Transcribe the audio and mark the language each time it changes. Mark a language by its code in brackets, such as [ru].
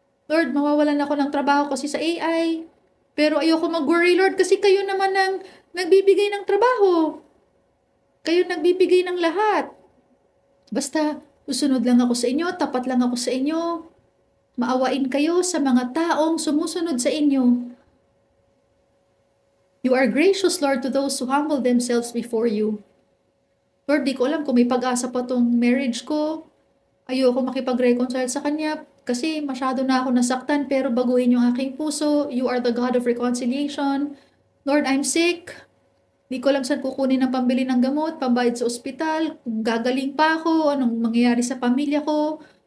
[tl] Lord, mawawalan ako ng trabaho kasi sa AI. Pero ayoko mag-worry, Lord, kasi kayo naman ang nagbibigay ng trabaho. Kayo nagbibigay ng lahat. Basta, susunod lang ako sa inyo, tapat lang ako sa inyo. Maawain kayo sa mga taong sumusunod sa inyo. [en] You are gracious, Lord, to those who humble themselves before you. [tl] Lord, di ko alam kung may pag-asa pa tong marriage ko. Ayoko makipag-reconcile sa Kanya kasi masyado na ako nasaktan pero baguhin yung aking puso. [en] You are the God of reconciliation. Lord, I'm sick. [tl] Di ko alam saan kukunin ng pambili ng gamot, pambayad sa ospital, kung gagaling pa ako, anong mangyayari sa pamilya ko.